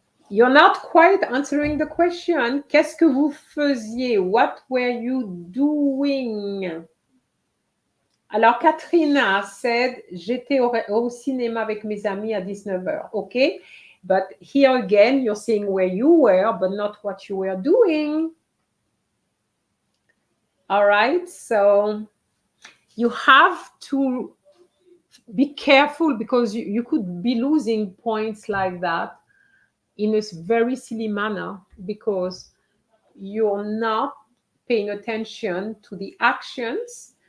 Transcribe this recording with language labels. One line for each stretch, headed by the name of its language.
English: You're not quite answering the question.
French: Qu'est-ce que vous faisiez?
English: What were you doing?
French: Alors,
English: Katrina said,
French: j'étais au cinéma avec mes amis à 19h.
English: OK. But here again, you're saying where you were, but not what you were doing. All right. So you have to be careful because you could be losing points like that in a very silly manner because you're not paying attention to the actions.